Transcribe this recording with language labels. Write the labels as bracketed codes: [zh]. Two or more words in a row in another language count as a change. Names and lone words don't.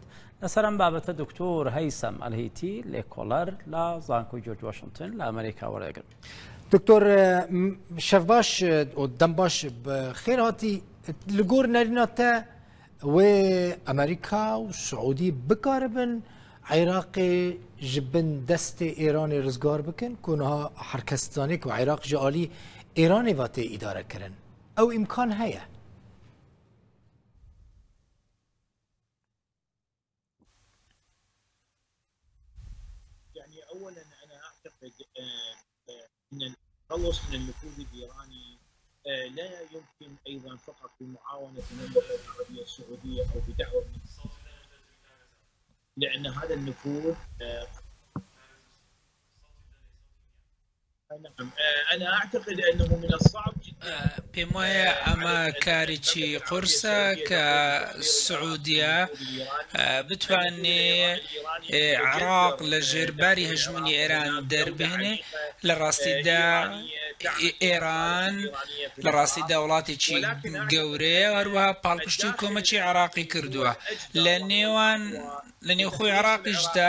[ckb] لەسەر ئەم بابەتە دکتۆر هەیسەم ئەلهیتی لێکۆڵەر لە زانکۆی جۆرج واشنگتن لە ئەمریکا وەردەگرن. [ku] دکتۆر شەف باش و دەم باش خێر هاتی لەگۆر نەریناتە وێ ئەمریکا و سعودی بکاربن عێراقی ji bin destê Îranê rizgar bikin ku niha herkestanê ku Iraq ji alî Îranê va tê îdare kirin. Ew imkan heye. [ar] يعني اولا انا اعتقد ان التخلص من النفوذ الايراني لا يمكن ايضا فقط بمعاونه المملكه العربيه السعوديه او بدعوه من لان هذا النفوذ نعم انا اعتقد انه من الصعب جدا [ckb] پێم وایە ئەمە کارێکی قورسە کە سعودیە بتوانێ عێراق لە ژێرباری هەژمونی ئێران دەربهێنێ. لە ڕاستیدا ئێران لە ڕاستیدا وڵاتێکی گەورەیە، هەروەها پاڵپشتی و کۆمەکی عێراقی کردووە لە نێوخۆی عێراقیشدا.